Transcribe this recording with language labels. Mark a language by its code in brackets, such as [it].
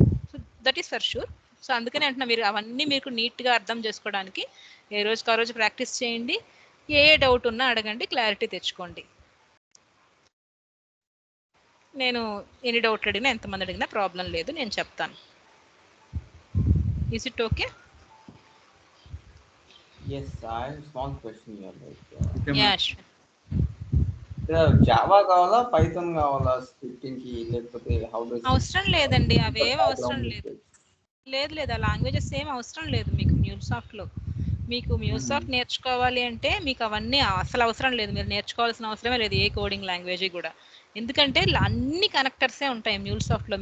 [en] So that is for sure. [te] So అందుకనే అంటున్నా, మీరు అవన్నీ మీకు నీట్గా అర్థం చేసుకోవడానికి ఏ రోజుకి ఆ రోజు ప్రాక్టీస్ చేయండి, ఏ డౌట్ ఉన్నా అడగండి, క్లారిటీ తెచ్చుకోండి. నేను ఎన్ని డౌట్లు అడిగినా ఎంతమంది అడిగినా ప్రాబ్లం లేదు, నేను చెప్తాను. [en] Is it okay? Yes, I have a small question here. Yeah, sure. [te] Java కావాలా, పైథాన్ కావాలా స్క్రిప్టింగ్ కి, లేకపోతే [en] how does [te] అవసరం లేదండి, అవేం అవసరం లేదు. లేదు ఆ లాంగ్వేజెస్ ఏం అవసరం లేదు మీకు MuleSoftలో. మీకు MuleSoft నేర్చుకోవాలి అంటే మీకు అవన్నీ అసలు అవసరం లేదు. మీరు నేర్చుకోవాల్సిన అవసరమే లేదు ఏ కోడింగ్ లాంగ్వేజ్ కూడా. ఎందుకంటే అన్ని కనెక్టర్సే ఉంటాయి MuleSoftలో.